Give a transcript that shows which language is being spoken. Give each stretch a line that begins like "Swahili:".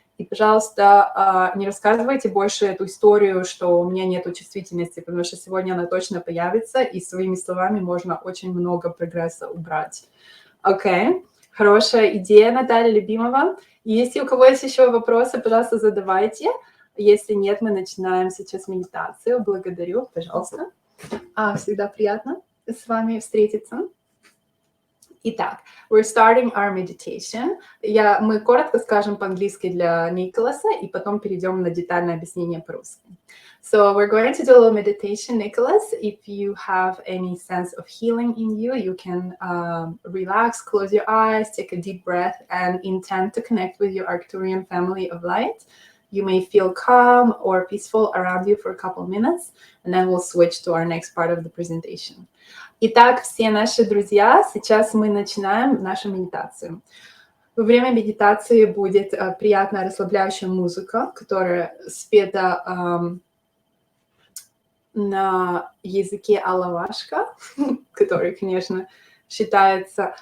Russian: И, пожалуйста, не рассказывайте больше эту историю, что у меня нет чувствительности, потому что сегодня она точно появится, и своими словами можно очень много прогресса убрать. Окей, хорошая идея, Наталья Любимова. Если у кого есть еще вопросы, пожалуйста, задавайте. Если нет, мы начинаем сейчас медитацию. Благодарю, пожалуйста. Всегда приятно с вами встретиться. Итак,
English: we're starting our meditation.
Russian: Мы коротко скажем по-английски для Николаса, и потом перейдем на детальное объяснение по-русски.
English: So we're going to do a little meditation, Nicholas. If you have any sense of healing in you, you can relax, close your eyes, take a deep breath, and intend to connect with your Arcturian family of light. You may feel calm or peaceful around you for a couple of minutes, and then we'll switch to our next part of the presentation.
Russian: Итак, все наши друзья, сейчас мы начинаем нашу медитацию. Во время медитации будет приятная расслабляющая музыка, которая спета на языке алавашка, который, конечно, считается...